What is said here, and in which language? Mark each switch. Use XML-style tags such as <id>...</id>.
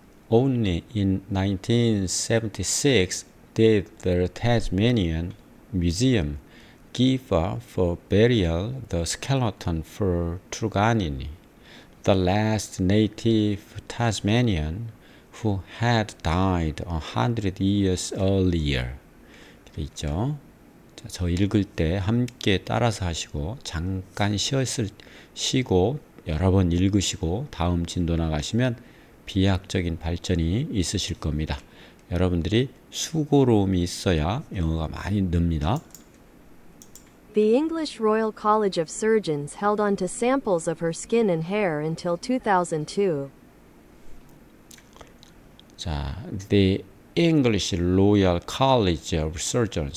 <en>Only in 1976 did the Tasmanian Museum give up for burial the skeleton for Truganini, the last native Tasmanian who had died 100 years earlier.</en> <ko>이렇게 있죠. 자, 저 읽을 때 함께 따라서 하시고 잠깐 쉬고 여러 번 읽으시고 다음 진도 나가시면 비약적인 발전이 있으실 겁니다. 여러분들이 수고로움이 있어야 영어가 많이 늡니다.</ko> <en>The English Royal College of Surgeons held on to samples of her skin and hair until 2002. 자, the English Royal College of Surgeons.</en>